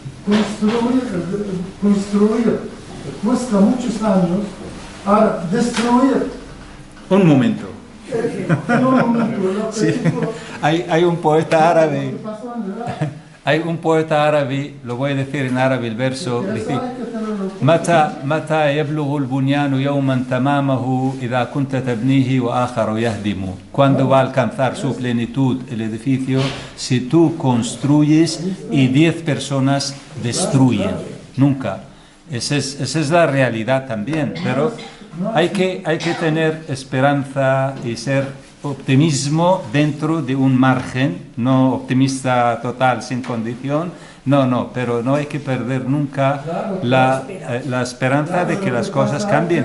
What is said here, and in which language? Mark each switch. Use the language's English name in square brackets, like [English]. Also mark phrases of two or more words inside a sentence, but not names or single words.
[Spanish] Construir cuesta muchos años. Ahora, destruir. Un momento. Sí. Hay un poeta árabe, hay un poeta árabe, lo voy a decir en árabe el verso, dice: [Arabic] متى يبلغ البنيان يوما تمامه إذا كنت تبنيه وآخر يهدم. [Spanish] Cuando va a alcanzar su plenitud el edificio si tú construyes y 10 personas destruyen? Nunca. Esa es la realidad también, pero hay que tener esperanza y ser optimismo dentro de un margen, no optimista total sin condición, no, pero no hay que perder nunca la esperanza de que las cosas cambien.